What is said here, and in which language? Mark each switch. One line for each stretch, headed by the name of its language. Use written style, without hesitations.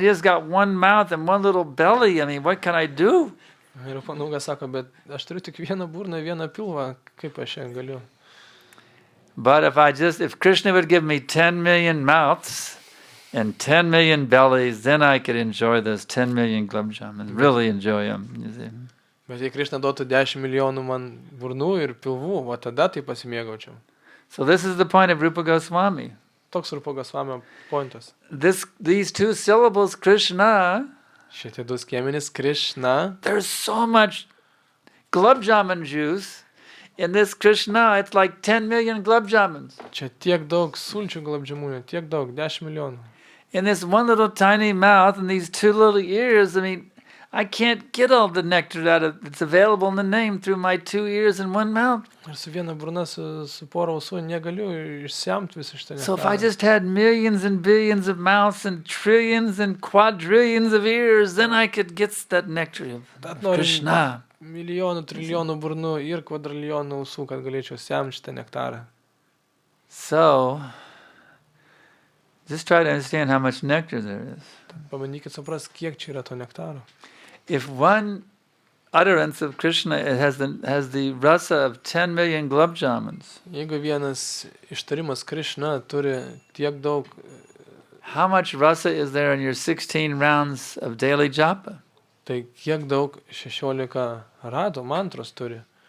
English: He's got one mouth and one little belly. What can I do?
Lithuanian: Ir Rupanuga sako, bet aš turiu tik vieną burną, vieną pilvą, kaip aš šiandien galiu.
English: But if Krishna would give me 10 million mouths and 10 million bellies, then I could enjoy those 10 million gulab jamuns, really enjoy them. You see.
Lithuanian: Bet jei Krishna duotų 10 milijonų man burnų ir pilvų, va tada tai pasimėgaučiau.
English: So this is the point of Rupa Goswami.
Lithuanian: Toks Rupa Goswamio pointas.
English: These two syllables, Krishna,
Lithuanian: Šitie du skiemenys Krishna,
English: there's so much gulab jamun juice in this Krishna. It's like 10 million gulab jamuns.
Lithuanian: čia tiek daug sulčių gulabdžiamunių, tiek daug, 10 milijonų.
English: In this one little tiny mouth and these two little ears, I can't get all the nectar out of it's available in the name through my 2 ears and one mouth.
Lithuanian: Ir su viena burna, su pora ausų negaliu išsemti visą šitą nektarą.
English: So if I just had millions and billions of mouths and trillions and quadrillions of ears, then I could get that nectar of Krishna.
Lithuanian: Milijonų, trilijonų burnų ir kvadrilijonų ausų, kad galėčiau semti šitą nektarą.
English: So, Just try to understand how much nectar there is.
Lithuanian: Pabandykit supras, kiek čia yra to nektaro.
English: If one utterance of Krishna has the rasa of 10 million gulab jamuns,
Lithuanian: Jeigu vienas ištarimas Krishna turi tiek daug,
English: how much rasa is there in your 16 rounds of daily japa?
Lithuanian: tai kiek daug 16 ratų mantros turi.